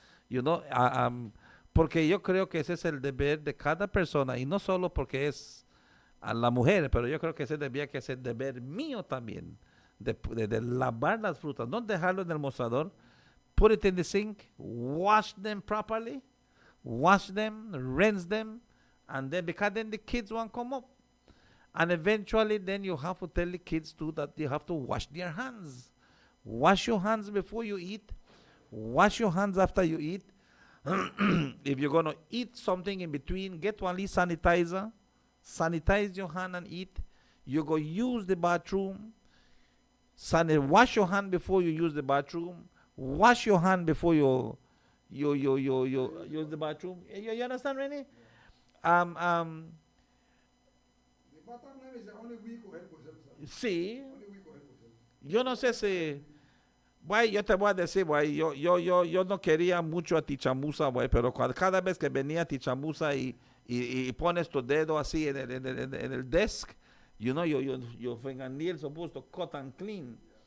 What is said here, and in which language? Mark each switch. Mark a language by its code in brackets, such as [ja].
[es] You know, porque yo creo que ese es el deber de cada persona y no solo porque es a la mujer, pero yo creo que ese debía que ser deber mío también, de lavar las frutas, no dejarlo en el mostrador, [en] put it in the sink, wash them properly, wash them, rinse them, and then because then the kids won't come up. And eventually then you have to tell the kids too that they have to wash their hands. Wash your hands before you eat. Wash your hands after you eat. If you're going to eat something in between, get one least sanitizer. Sanitize your hand and eat. You go use the bathroom. Wash your hand before you use the bathroom. Wash your hand before you use the bathroom. You understand, Rennie? The bottom line is that only we could help ourselves. [es] Sí. [en] Only we could help ourselves. [es] Yo no sé si... Güey, yo te voy a decir, güey, yo no quería mucho a Tichamusa, güey, pero cada vez que venía Tichamusa y pones tu dedo así en el desk, [en] you know, your fingernails supposed to cut and clean.